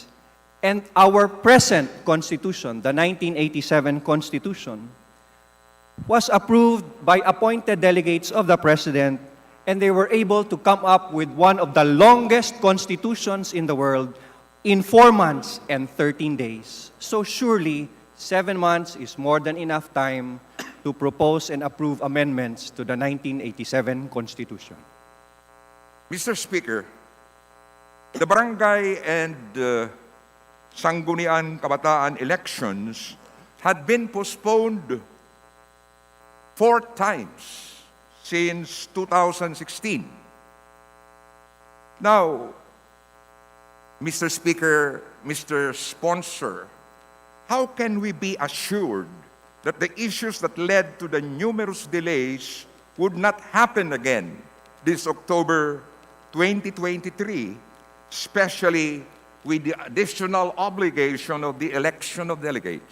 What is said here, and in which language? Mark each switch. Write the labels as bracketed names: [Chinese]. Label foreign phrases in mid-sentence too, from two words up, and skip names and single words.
[English] And our present Constitution, the 1987 Constitution, was approved by appointed delegates of the President, and they were able to come up with one of the longest constitutions in the world in 4 months and 13 days. So surely, 7 months is more than enough time to propose and approve amendments to the 1987 Constitution. Mr. Speaker, the barangay and Sangguniang Kabataan elections had been postponed 4 times since 2016. Now, Mr. Speaker, Mr. Sponsor, how can we be assured that the issues that led to the numerous delays would not happen again this October 2023, especially with the additional obligation of the election of delegates?